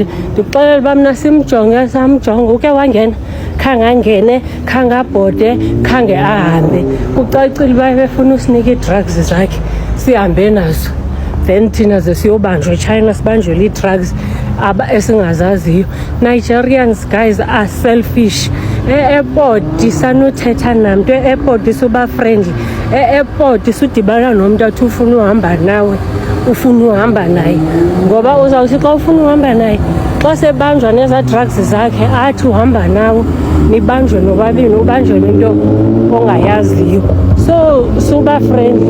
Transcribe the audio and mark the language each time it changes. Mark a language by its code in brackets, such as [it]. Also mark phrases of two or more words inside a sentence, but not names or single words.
[xh] Ndikuxelela uba mna samjonga, uke wangena, khange angene, khange abhode, khange ahambe. Kucacile uba befuna usinika ii-drugs zakhe sihambe nazo, then thina ze siyobanjwa eChina sibanjwele ii-drugs esingazaziyo. [en] Nigerians guys are selfish. [xh] E-airport sanuthetha namntu, e-airport suba friendly, e-airport sudibana nomntu athi ufuna uhamba nawe, ufuna uhamba naye, ngoba uzawuthi xa ufuna uhamba naye, xa sebanjwa neza drugs zakhe athi uhamba nawe, nibanjwe nobabini, ubanjwe into ongayaziyo. So suba friendly.